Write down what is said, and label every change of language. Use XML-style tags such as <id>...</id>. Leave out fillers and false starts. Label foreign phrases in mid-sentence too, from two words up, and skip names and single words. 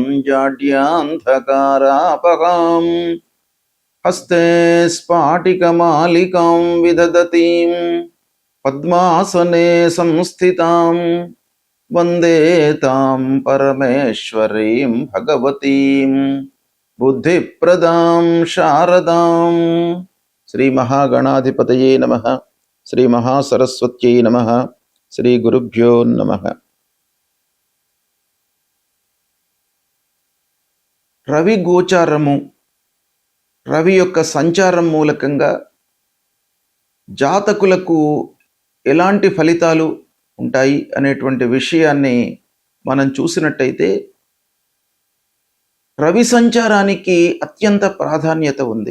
<sa>जाड्यान्धकारापहां हस्ते स्फाटिकमालिकां विदधतीं पद्मासने संस्थितां वन्दे तां परमेश्वरीं भगवतीं बुद्धिप्रदां शारदां। श्री महागणाधिपतये नमः। श्री महासरस्वत्यै नमः। శ్రీ గురుభ్యో నమః.</sa> <te>రవి గోచారము, రవి యొక్క సంచారం మూలకంగా జాతకులకు ఎలాంటి ఫలితాలు ఉంటాయి అనేటువంటి విషయాన్ని మనం చూసినట్టయితే, రవి సంచారానికి అత్యంత ప్రాధాన్యత ఉంది.</te>